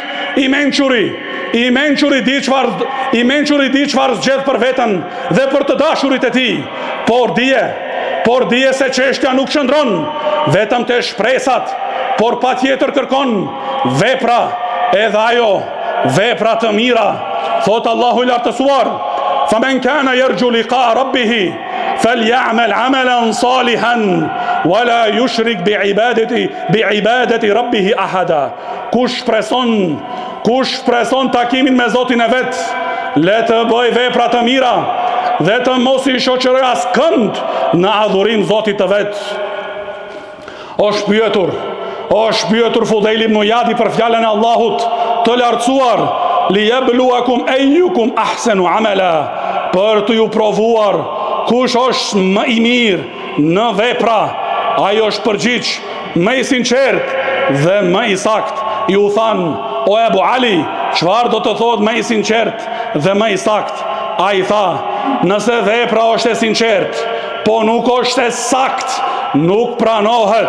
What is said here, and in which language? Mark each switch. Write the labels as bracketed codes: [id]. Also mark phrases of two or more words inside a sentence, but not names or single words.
[sq] I mençuri di çfarë zgjedh për veten dhe për të dashurit e tij. Por dije se çështja nuk qëndron vetëm te shpresat, por patjetër kërkon vepra, edhe ajo vepra të mira. Thot Allahu i lartësuar: [ar] "فمن كان يرجو لقاء ربه فليعمل عملا صالحا ولا يشرك بعبادة ربه أحدا." [sq] Kush shpreson takimin me Zotin e vet, le të bëj vepra të mira dhe të mos i shoqëroj askënd në adhurim Zotit të vet. Është pyetur Fudejl ibn Iyadi për fjalën e Allahut të lartësuar: [ar] "ليبلوكم أيكم أحسن عملا", [sq] për të ju provuar kush është më i mirë në vepra. Ai është përgjigj më i sinqert dhe më i sakt. Ju than: "O Ebu Ali, çfarë do të thotë më i sinqert dhe më i sakt?" Ai tha: "Nëse vepra është e sinqert, po nuk është e sakt, nuk pranohet.